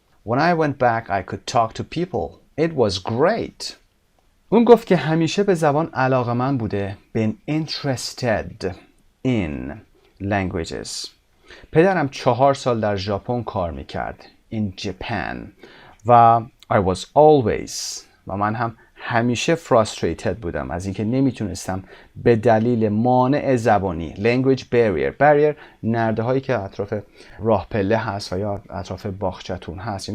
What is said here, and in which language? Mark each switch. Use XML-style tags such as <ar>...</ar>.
<en>When I went back, I could talk to people. It was great.</en> <fa>اون گفت که همیشه به زبان علاقه‌مند بوده.</fa> <en>Been interested in languages.</en> <fa>پدرم 4 سال در ژاپن کار میکرد.</fa> <en>In Japan.</en> <fa>و</fa> <en>I was always.</en> <fa>و من هم همیشه frustrated بودم از اینکه نمیتونستم به دلیل مانع زبانی.</fa> <en>Language barrier.</en> <fa>Barrier نرده هایی که اطراف راه پله هست و یا اطراف باغچه‌تون هست.</fa>